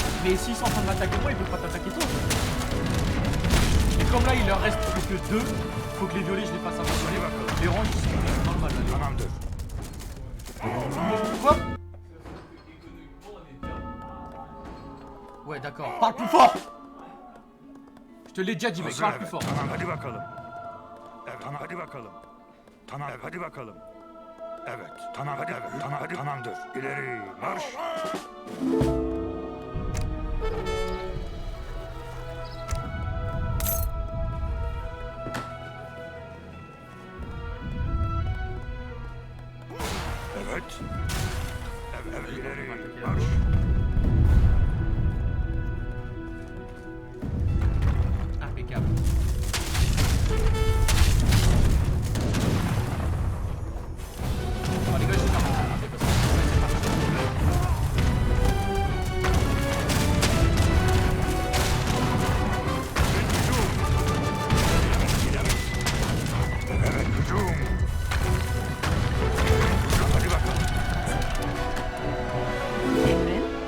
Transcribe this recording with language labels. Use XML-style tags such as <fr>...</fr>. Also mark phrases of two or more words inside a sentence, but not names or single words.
<fr>Mais s'ils sont en train de m'attaquer moi, ils peuvent pas t'attaquer toi. Et comme là, il leur reste plus que 2, faut que les violets, je les fasse avancer. Les rangs, ils sont normal là.</fr> <tr>Tamamdır.</tr> <fr>Quoi? Ouais, d'accord. Parle plus fort! Je te l'ai déjà dit, mec,</fr> <tr>Hazır,</tr> <fr>parle</fr> <tr>evet.</tr> <fr>plus fort.</fr> <tr>Tamam, hadi bakalım. Evet, tamam, hadi bakalım. Tamam, evet, hadi bakalım. Evet, tamam, hadi, evet, tamam, hadi, tamamdır. İleri, marş. Evet. Evet, evet, ileri, marş.</tr> <fr>Impeccable. Bon, les gars, je vais faire mon tour, parce que c'est pas</fr> <tr>Evet, hücum. Hadi bakalım. Emrin.</tr>